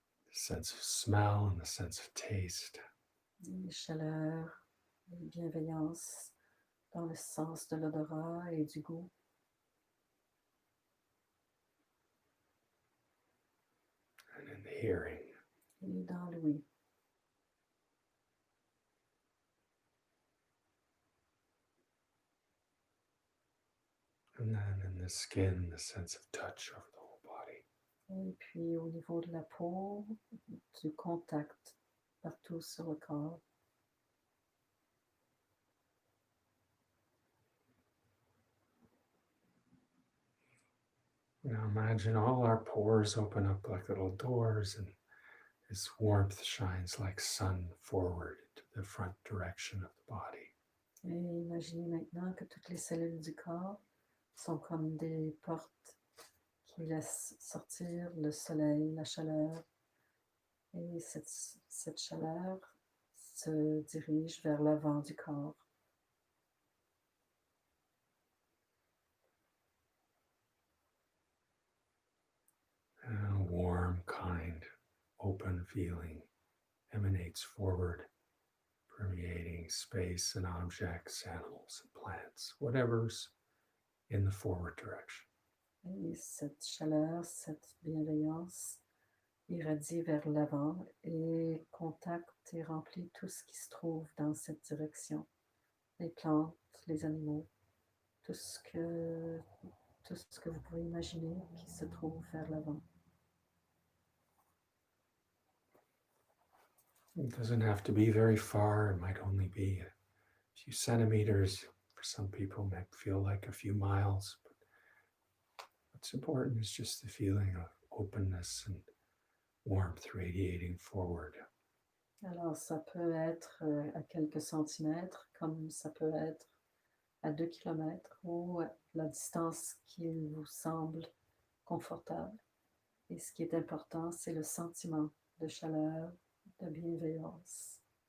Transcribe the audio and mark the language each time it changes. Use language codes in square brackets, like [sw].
[en] The sense of smell and the sense of taste. [fr] Et chaleur et bienveillance dans le sens de l'odorat et du goût. [en] And in the hearing. [fr] Et dans l'ouïe. [en] And then in the skin, the sense of touch over the whole body. [fr] Et puis au niveau de la peau, du contact partout sur le corps. [en] Now imagine all our pores open up like little doors, and this warmth shines like sun forward to the front direction of the body. [fr] Et imaginez maintenant que toutes les cellules du corps sont comme des portes qui laissent sortir le soleil, la chaleur. Et cette chaleur se dirige vers l'avant du corps. [en] And a warm, kind, open feeling emanates forward, permeating space and objects, animals and plants, whatever's in the forward direction. [fr] Et cette chaleur, cette bienveillance irradie vers l'avant et contacte et remplit tout ce qui se trouve dans cette direction. Les plantes, les animaux, tout ce que vous pouvez imaginer qui se trouve vers l'avant. [en] It doesn't have to be very far. It might only be a few centimeters. For some people, it might feel like a few miles. But what's important is just the feeling of openness and warmth radiating forward. [fr] Alors, ça peut être à quelques centimètres, comme ça peut être à 2 kilomètres ou à la distance qui vous semble confortable. Et ce qui est important, c'est le sentiment de chaleur, de bienveillance.